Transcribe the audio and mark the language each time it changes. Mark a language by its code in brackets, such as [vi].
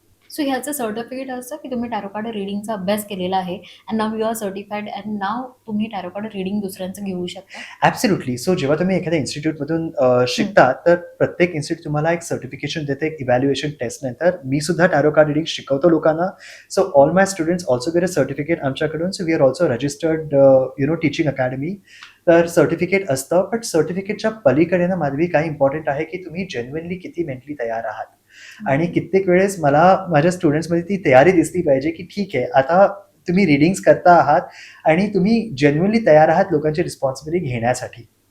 [mr] So ह्याचं certificate असतं, की तुम्ही टॅरो कार्ड रीडिंगचा अभ्यास केलेला आहे [en] and now you are certified [mr] and now तुम्ही टॅरो कार्ड रीडिंग दुसऱ्यांचं घेऊ शकता? [en] Absolutely. [mr] सो जेव्हा तुम्ही एखाद्या इन्स्टिट्यूटमधून शिकता, तर प्रत्येक इन्स्टिट्यूट तुम्हाला एक सर्टिफिकेशन देते, एक इव्हॅल्युएशन टेस्ट नंतर. मी सुद्धा टॅरो कार्ड रीडिंग शिकवतो लोकांना. [en] so all my students also get a certificate [mr] आमच्याकडून. [en] So we are also registered teaching academy. [mr] तर सर्टिफिकेट असतं, बट सर्टिफिकेटच्या पलीकडे ना माधवी काय इम्पॉर्टंट आहे, की तुम्ही जेन्युइनली किती मेंटली तयार आहात. आणि कित्येक वेळेस मला माझ्या स्टुडंट्समध्ये ती तयारी दिसली पाहिजे, की ठीक आहे, आता तुम्ही रीडिंग्स करता आहात आणि तुम्ही जेन्युइनली तयार आहात लोकांची रिस्पॉन्सिबिलिटी घेण्यासाठी.